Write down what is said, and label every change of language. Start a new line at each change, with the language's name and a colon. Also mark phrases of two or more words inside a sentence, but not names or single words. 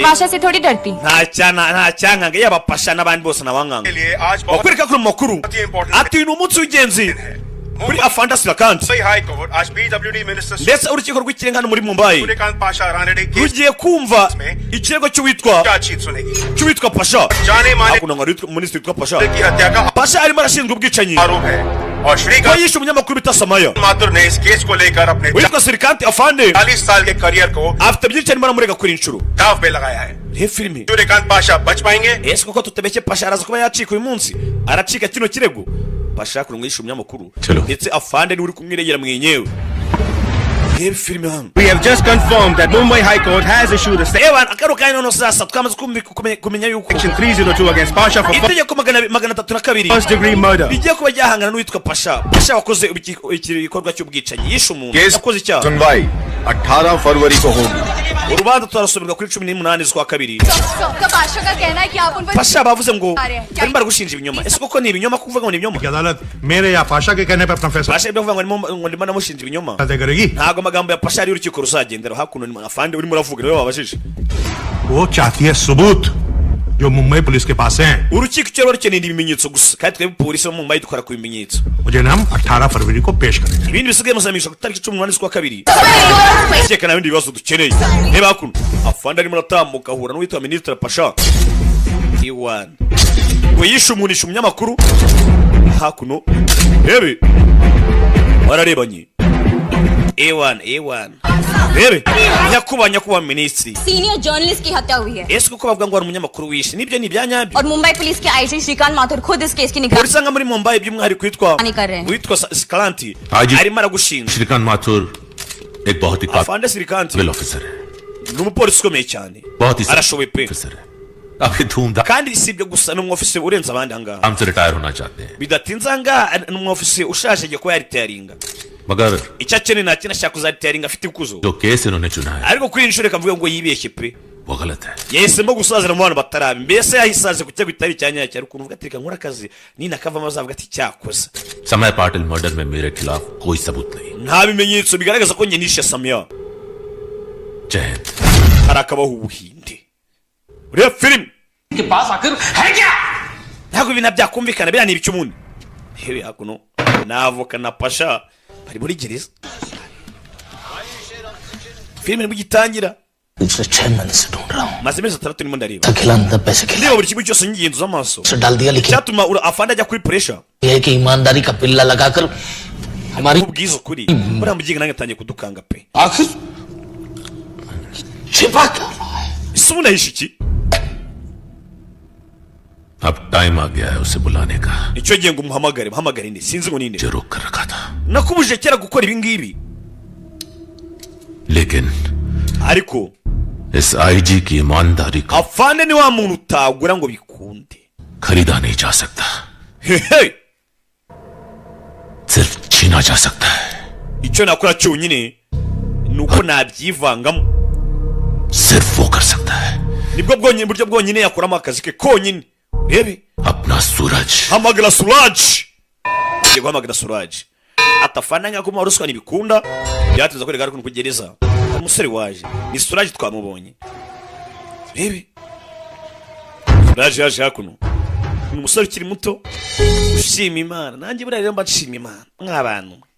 Hindi: पाशा से थोड़ी डरती.
Kinyarwanda: nta cyankanga yaba pasha n'abandi bose nawankanga bakwereka kuri mu makuru ati ni umunsi w'ingenzi kuri afande sirikanti
Hindi: Mumbai High Court आज
English: PWD Minister
Kinyarwanda: ndetse urukiko rw'ikirenga hano muri Mumbai
Hindi: सूर्यकांत पाशा राणे ने केस
Kinyarwanda: rugiye kumva ikirego cy'uwitwa
Hindi: चार्जशीट सुनेगी
Kinyarwanda: cy'uwitwa Pasha
Hindi: जाने माने
Kinyarwanda: hakuno ngo minisitiri witwa Pasha
Hindi: की हत्या का
Kinyarwanda: Pasha arimo arashinjwa ubwicanyi
Hindi: आरोप है और
Kinyarwanda: ko
Hindi: श्रीकांत
Kinyarwanda: yishe umunyamakuru bita Samaya
Hindi: माथुर ने इस केस को लेकर अपने
Kinyarwanda: witwa sirikanti afande
Hindi: 40 साल के करियर को
Kinyarwanda: afite byinshi arimo aramurega kuri inshuro
Hindi: दाव पे लगाया है
Kinyarwanda: reba filime
Hindi: सूर्यकांत पाशा बच पाएंगे
Kinyarwanda: ese koko tutabeshye Pasha araza kuba yacika uyu munsi aracika kino kirego Pasha kuno ngo yishe umunyamakuru ndetse afande ni uri kumwiregera mwenyewe reba filime hano
English: We have just confirmed that Mumbai High Court has issued a
Kinyarwanda: ewa akaro kanya no sasa twamaze kumenya yuko
English: Section 302 against Pasha for
Kinyarwanda: itegeko magana atatu na kabiri
English: first degree murder.
Kinyarwanda: rigiye kuba ryahangana n'uwitwa Pasha wakoze igikorwa cy'ubwicanyi yishe umuntu yakoze icyaha
Hindi: सुनवाई 18 फरवरी को होगी
Kinyarwanda: urubanza turasomerwa kuri 18 z'ukwa kabiri
Hindi: तो पाशा का कहना है कि आप उन पर
Kinyarwanda: Pasha bavuze ngo barimo baragushinja ibinyoma ese koko ni ibinyoma kuvuga ngo ni ibinyoma
Hindi: अदालत मेरे या पाशा के कहने पर अपना फैसला
Kinyarwanda: Pasha ibyo kuvuga ngo ndimo namushinja ibinyoma
Hindi: तय करेगी
Kinyarwanda: ntago amagambo ya Pasha ari urukiko ruzagendera hakuno ni afande urimo uravuga niwe wabajije
Hindi: वो चाहती है सबूत जो मुंबई पुलिस के पास हैं
Kinyarwanda: urukiko cyo rukeneye ibimenyetso gusa kandi twebwe polisi bo mu Mumbai dukora ku bimenyetso
Hindi: मुझे नाम 18 फरवरी को पेश करेंगे
Kinyarwanda: ibindi bisigaye muzamisha ku tariki 18 z'ukwa kabiri cyekana ibindi bibazo dukeneye reba hakuno afande arimo aratambuka ahura n'uwitwa minisitiri Pasha iwan ngo yishe umunyamakuru hakuno rebe bararebanye ewan rebe nyakubahwa minisitiri
English: senior journalist
Hindi: की हत्या हुई है
Kinyarwanda: ese kuko bavuga ngo hari umunyamakuru wishe nibyo ni ibyanyabyo
Hindi: और मुंबई पुलिस के आईजी श्रीकांत माथुर खुद इस केस की निगरानी
Kinyarwanda: polisi anga muri Mumbai by'umwihariko witwa Sikalanti arimo aragushinja
Hindi: श्रीकांत माथुर एक बहुत ही
Kinyarwanda: afande Sirikanti
Hindi: काबिल ऑफिसर है
Kinyarwanda: ni umupolisi ukomeye cyane
Hindi: बहुत ही
Kinyarwanda: arashoboye pe
Hindi: ऑफिसर है अभी धूमधाम
Kinyarwanda: kandi si ibyo gusa ni umwofisiye urenze abandi ahangaha
Hindi: से रिटायर होना चाहते हैं
Kinyarwanda: bidatinze ahangaha ni umwofisiye ushaje agiye kuba yaritayaringa
Hindi: मगर
Kinyarwanda: icyo akeneye nta kintu ashaka kuzaritayaringa afite ikuzo
Hindi: जो केस इन्होंने चुना है
Kinyarwanda: ariko kuri iyi nshuro reka mvuge ngo yibeshye pe
Hindi: वो गलत है
Kinyarwanda: yahisemo gusazira mu bantu batarabi mbese yahisaze ku cyago kitari cya nyacyo ariko uvuga ati reka nkora akazi ninakavamo azavuga ati cyakoze
Hindi: समय पाटिल मर्डर में मेरे खिलाफ कोई सबूत नहीं
Kinyarwanda: nta bimenyetso bigaragaza ko njye nishe Samya
Hindi: जय हिंद
Kinyarwanda: harakabaho ubuhinde ureba filime
Hindi: के पास आखिर है क्या
Kinyarwanda: ntabwo ibintu byakumvikana biriya ni ibicyumundi hewe hakuno n'avoka na Pasha bari muri gereza filime nibwo igitangira
Hindi: पिछले 6 महीने से ढूंढ रहा हूँ
Kinyarwanda: maze amezi 6 ndimo ndareba
Hindi: खिलाने पैसे
Kinyarwanda: ndeba
Hindi: खिला
Kinyarwanda: buri kimwe cyose ngigenzuza amaso
Hindi: से डाल दिया लेकिन
Kinyarwanda: cyatuma afande ajya kuri pressure
Hindi: ये है कि ईमानदारी का पिल्ला लगाकर हमारी
Kinyarwanda: ubwiza ukuri buriya mugiga nange atangiye kudukanga pe
Hindi: आखिर छिपा क्या
Kinyarwanda: ese ubu nahishe iki
Hindi: अब टाइम आ गया है उसे बुलाने का
Kinyarwanda: nicyo gihe ngo muhamagare nde sinzi ngo ninde
Hindi: जो रोक कर रखा था
Kinyarwanda: nakubujije kera gukora ibi ngibi
Hindi: लेकिन
Kinyarwanda: ariko
Hindi: इस आईजी की ईमानदारी को
Kinyarwanda: afande ni wa muntu utagura ngo bikunde
Hindi: खरीदा नहीं जा सकता hehe सिर्फ छीना जा सकता है
Kinyarwanda: icyo nakora cyonyine ni uko nabyivangamo
Hindi: सिर्फ वो कर सकता है
Kinyarwanda: nibwo buryo bwonyine yakuramo akazi ke konyine rebe
Hindi: अपना सूरज
Kinyarwanda: hamagara Suraj ngiye guhamagara Suraj atafana nka kuma ruswa nibikunda byatuza ko regara ku gereza umusore waje ni Suraj twamubonye rebe Suraj yaje hakuno ni umusore ukiri muto ushima Imana nanjye buriya rero mbashima Imana nk'abantu